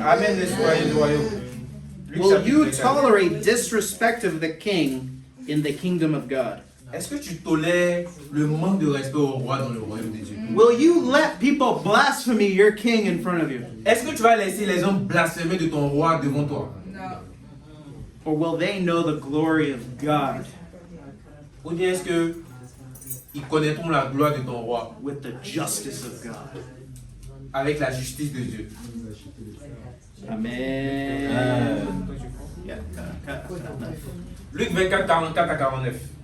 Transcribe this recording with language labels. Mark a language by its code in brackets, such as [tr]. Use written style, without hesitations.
[fr] Amen, les citoyens du royaume. Luc [en] Will [fr] chapitre [en] you [fr] 24. [en] tolerate disrespect of the king in the kingdom of God? [fr] Est-ce que tu tolères le manque de respect au roi dans le royaume de Dieu? [en] Will you let people blaspheme your king in front of you? [fr] Est-ce que tu vas laisser les gens blasphémer de ton roi devant toi? [en] Or will they know the glory of God [fr] Ou bien est-ce que ils connaîtront la gloire de ton roi [en] with the justice of God? [fr] avec la justice de Dieu? [en] Amen. Yeah, [fr] Luc 24, 44 à 49.